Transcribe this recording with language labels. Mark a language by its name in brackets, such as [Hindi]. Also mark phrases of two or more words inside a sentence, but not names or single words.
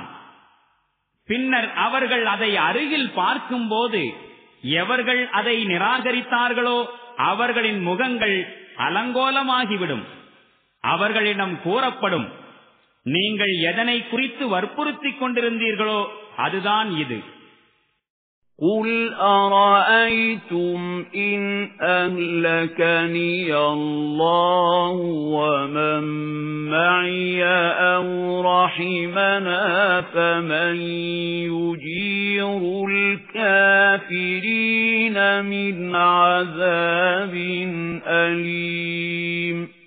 [Tamil] பின்னர் அவர்கள் அதை அருகில் பார்க்கும்போது எவர்கள் அதை நிராகரித்தார்களோ அவர்களின் முகங்கள் அலங்கோலமாகிவிடும். அவர்களிடம் கூறப்படும், நீங்கள் எதனை குறித்து வற்புறுத்திக் கொண்டிருந்தீர்களோ அதுதான் இது. [Arabic] قُلْ أَرَأَيْتُمْ إِنْ أَهْلَكَنِيَ اللَّهُ وَمَنْ مَعِيَ أَوْ رَحِمَنَا فَمَنْ يُجِيرُ الْكَافِرِينَ مِنْ عَذَابٍ أَلِيمٍ.